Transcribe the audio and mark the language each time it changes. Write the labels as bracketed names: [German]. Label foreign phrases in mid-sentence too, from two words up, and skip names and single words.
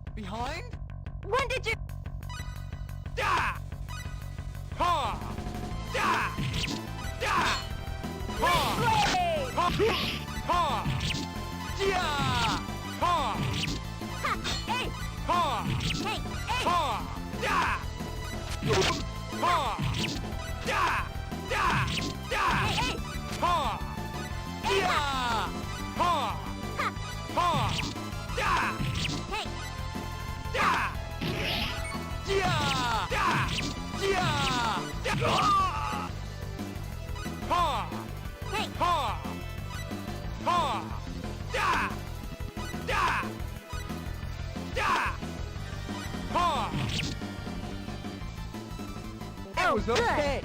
[English] behind? When did you... Da! Ha! Da! Da! Ha! Blade! Ha! Ha! Yeah! Ha! Ha! Hey! Ha! Hey! Hey! Ha! Da! Ha! Da! Da! Da! Hey! Ha! Yeah! Ha! Ha! Ha! Da! Hey! Da! Yeah! Da! Yeah! Da! Ha! Hey! Ha! Ha! Da! Da! Da! Ha! That was good. okay.